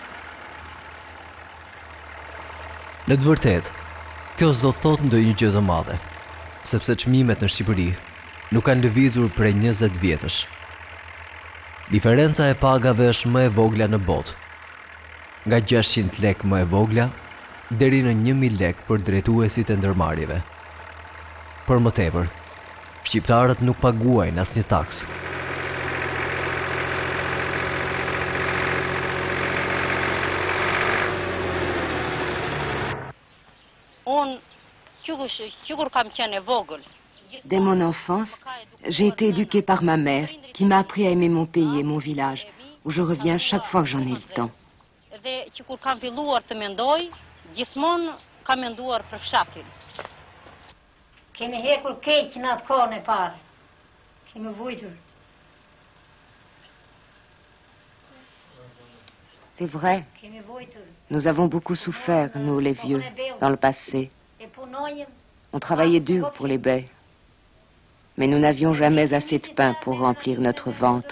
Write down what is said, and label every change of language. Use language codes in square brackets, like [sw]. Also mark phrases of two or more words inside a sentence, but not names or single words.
[sq] Në të vërtetë, kjo s'do thot ndonjë gjë të madhe, sepse çmimet në Shqipëri nuk kanë lëvizur prej 20 vjetësh. Diferenca e pagave është më e vogla në botë, nga 600 lekë më e vogla deri në 1000 lekë për drejtuesit e ndërmarrjeve. Për më tepër, shqiptarët nuk paguajnë asnjë taksë. [fr] Dès mon enfance, j'ai été éduquée par ma mère, qui m'a appris à aimer mon pays et mon village, où je reviens chaque fois que j'en ai le temps. [sq] Gjithmonë kam menduar për fshatin. Kemi hekur keq në atë kohën e parë. Kemi vujtur. [fr] C'est vrai. Nous avons beaucoup souffert, nous les vieux, dans le passé. On travaillait dur pour les baies. Mais nous n'avions jamais assez de pain pour remplir notre ventre.